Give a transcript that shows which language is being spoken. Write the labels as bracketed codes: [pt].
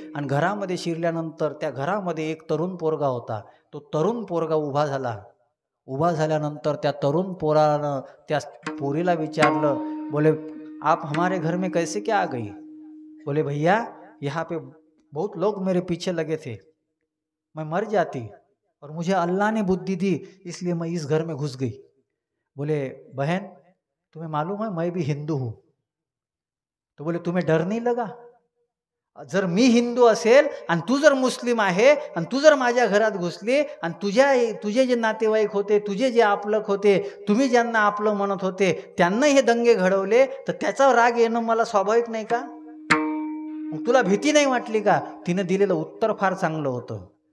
[mr] आणि घरामध्ये शिरल्यानंतर त्या घरामध्ये एक तरुण पोरगा होता. तो तरुण पोरगा उभा झाल्यानंतर त्या तरुण पोरानं त्या पोरीला विचारलं, बोले [hi] आप हमारे घर में कैसे क्या आ गई? बोले भैया यहाँ पे बहुत लोग मेरे पीछे लगे थे, मैं मर जाती और मुझे अल्लाह ने बुद्धि दी इसलिए मैं इस घर में घुस गई। बोले बहन तुम्हें मालूम है मैं भी हिंदू हूँ। तो बोले तुम्हें डर नहीं लगा? [mr] जर मी हिंदू असेल आणि तू जर मुस्लिम आहे आणि तू जर माझ्या घरात घुसली आणि तुझे जे नातेवाईक होते, तुझे जे आपलक होते, तुम्ही ज्यांना आपलं म्हणत होते त्यांना हे दंगे घडवले तर त्याचा राग येणं मला स्वाभाविक नाही का? मग तुला भीती नाही वाटली का? तिनं दिलेलं उत्तर फार चांगलं होतं.